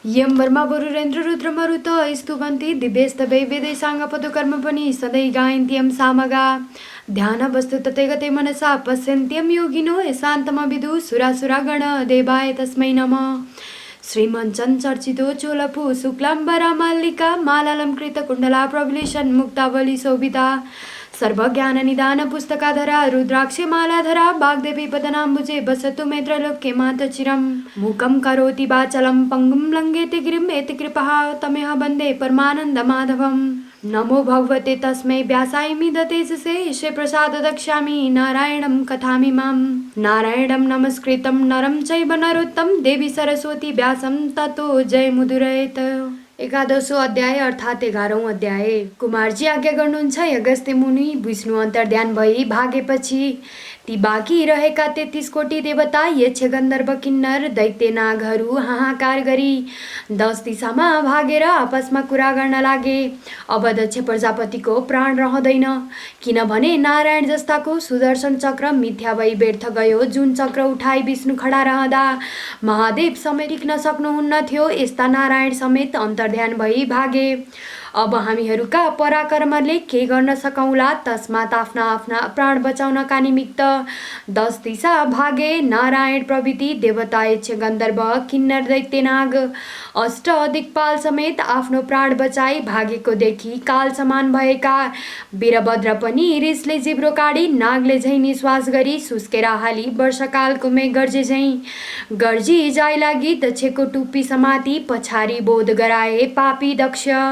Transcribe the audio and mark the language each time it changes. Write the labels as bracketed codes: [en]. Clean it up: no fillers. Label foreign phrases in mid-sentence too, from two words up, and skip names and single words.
[sa] यम वर्मा वरुरेन्द्र रुद्र मरुत स्तुवन्ति दिव्यस्तवै वेदैसाङ्ग पदकर्म पनि सधैँ गायन्त्यम सामगा ध्यान वस्तु ततै गते मनसा पश्यन्त्यम योगिनो शान्तम विदु सुरासुरा गण देवाय तस्मै नमः। श्रीमञ्चन चर्चितो चोलपु शुक्लाम्बरा मालिका मालालम कृत कुण्डला प्रविलेशन मुक्तावली शोभिता सर्वज्ञान निदान पुस्तकाधरा रुद्राक्ष मालाधरा वाग्देवी पदनाम्बुजे वसतु मे त्रैलोक्ये मातचिरं मूकं करोति वाचलं पङ्गुं लङ्घयति गिरिं एति कृपः तमेह वन्दे परमानन्द माधवम्। नमो भगवते तस्मै व्यासाय मिदतेजसे ईशे प्रसाद दक्ष्यामि नारायणं कथामिमां। नारायणं नमस्कृतं नरं चैव नरोत्तमं देवी सरस्वती व्यासं ततो जयमुदीरयेत्। [ne] एकादशौं अध्याय अर्थात् 11औं अध्याय। कुमारजी आज्ञा गर्नुहुन्छ। अगस्त्य मुनि विष्णु अन्तर्ध्यान भई भागेपछि ती बाँकी रहेका 33 कोटी देवता यक्ष गन्धर्व किन्नर दैत्य नागहरू हाहाकार गरी 10 दिशामा भागेर आपसमा कुरा गर्न लागे। अब दक्ष प्रजापतिको प्राण रहँदैन, किनभने नारायण जस्ताको सुदर्शन चक्र मिथ्या भई व्यर्थ गयो। जुन चक्र उठाई विष्णु खडा रहँदा महादेव समेत टिक्न सक्नुहुन्न थियो, यस्ता नारायण समेत अन्तर्ध्यान भई भागे। अब हामीहरूका पराक्रमले के गर्न सकौँला, तस्मात् आफ्ना आफ्ना प्राण बचाउनका निमित्त 10 दिशा भागे। नारायण प्रभृति देवता यक्ष गन्धर्व किन्नर दैत्य नाग अष्ट दिक्पाल समेत आफ्नो प्राण बचाई भागेको देखि काल समान भएका वीरभद्र पनि रिसले जिब्रो काडी नागले झैँ निश्वास गरी सुस्केर हाली वर्षकालको मेघ गर्जे झैँ गर्जी जाइ लागि दक्षको टुप्पी समाती पछाडि बोध गराए पापी दक्ष।